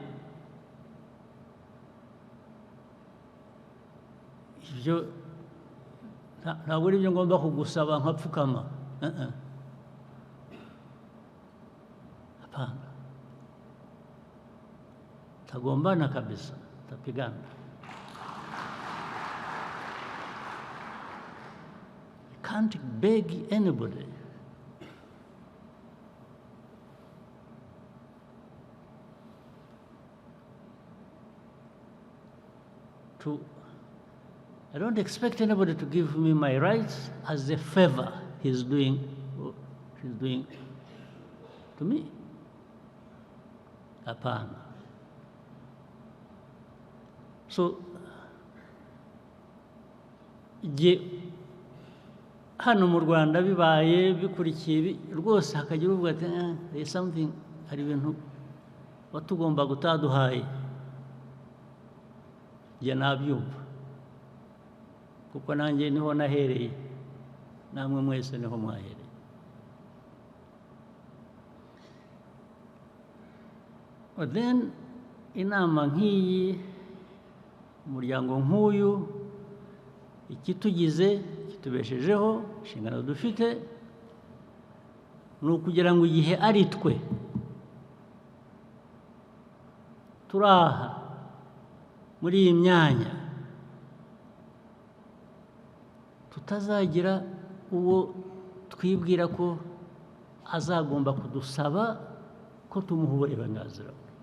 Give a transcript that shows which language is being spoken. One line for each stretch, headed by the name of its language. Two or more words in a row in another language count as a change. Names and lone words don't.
Kinyarwanda: ibyo ntabwo ari ibyo ngomba kugusaba nkapfukama
Swahili: hapana tagombana kabisa tapigana
English: can't beg anybody I don't expect anybody to give me my rights as a favor she's doing to me. Hapana. So,
Kinyarwanda: hano mu Rwanda bibaye bikurikiye rwose hakagira uvuga ati
English: there is something
Kinyarwanda: hari ibintu watugomba gutaduhaye njye nabyumva kuko nanjye niho nahereye namwe mwese niho mwahereye
English: but then
Kinyarwanda: inama nk'iyi umuryango nk'uyu ikitugize kitubeshejeho inshingano dufite ni ukugira ngo igihe ari twe turaha muri iyi myanya tutazagira uwo twibwira ko azagomba kudusaba ko tumuha uburenganzira